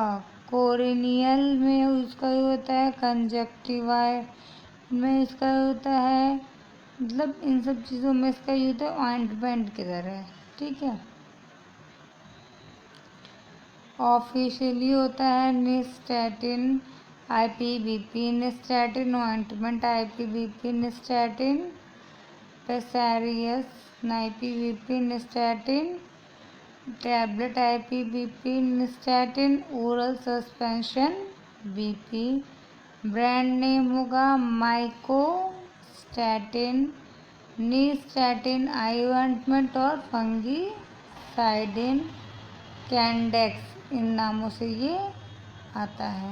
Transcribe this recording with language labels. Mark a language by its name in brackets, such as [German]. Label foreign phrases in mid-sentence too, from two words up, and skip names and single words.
[Hindi] कोरिनियल में इसका यूज़ होता है, कंजक्टिवाइट में इसका होता है। मतलब इन सब चीज़ों में इसका यूज़ है ऑइंटमेंट की तरह। ठीक है, ऑफिशियली होता है निस्टैटिन IPVP nystatin ointment, IPVP nystatin Pessarius, IPVP nystatin टैबलेट, IPVP nystatin [English] oral suspension [Hindi] BP। [English] brand name [Hindi] होगा माइकोस्टैटिन, नीस्टैटिन [English] eye ointment [Hindi] और फंगीसाइडिन, कैंडेक्स, इन नामों से ये आता है।